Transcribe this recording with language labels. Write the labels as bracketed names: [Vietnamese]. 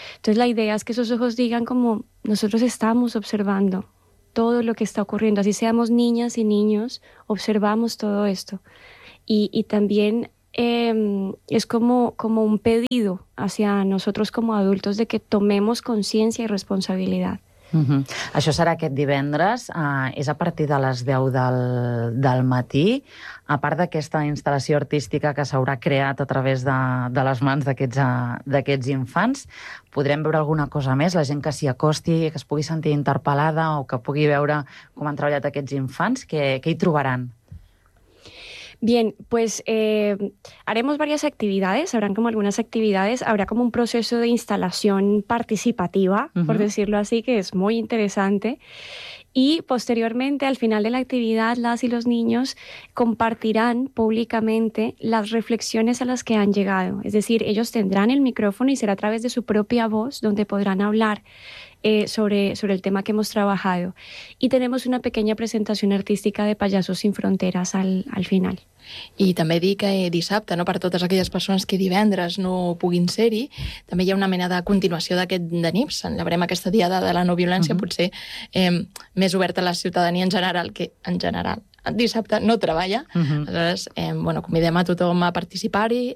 [Spanish] Entonces la idea es que esos ojos digan como nosotros estamos observando todo lo que está ocurriendo, así seamos niñas y niños, observamos todo esto. Y también es como un pedido hacia nosotros como adultos de que tomemos conciencia y responsabilidad. Mm-hmm. [Catalan] Això serà aquest divendres, és a partir de les 10 del matí. A part d'aquesta instal·lació artística que s'haurà creat a través de les mans d'aquests infants, podrem veure alguna cosa més? La gent que s'hi acosti, que es pugui sentir interpel·lada o que pugui veure com han treballat aquests infants, què hi trobaran? [Spanish] Bien, pues haremos varias actividades, habrán como algunas actividades, habrá como un proceso de instalación participativa, por decirlo así, que es muy interesante. Y posteriormente, al final de la actividad, las y los niños compartirán públicamente las reflexiones a las que han llegado. Es decir, ellos tendrán el micrófono y será a través de su propia voz donde podrán hablar sobre el tema que hemos trabajado. Y tenemos una pequeña presentación artística de Payasos Sin Fronteras al final. [Catalan] I també dic que dissabte, no, per totes aquelles persones que divendres no puguin ser-hi, també hi ha una mena de continuació d'aquest de NIPS. Celebrem aquesta diada de la no violència, potser més oberta a la ciutadania en general, que en general dissabte no treballa. Aleshores, bueno, convidem a tothom a participar-hi.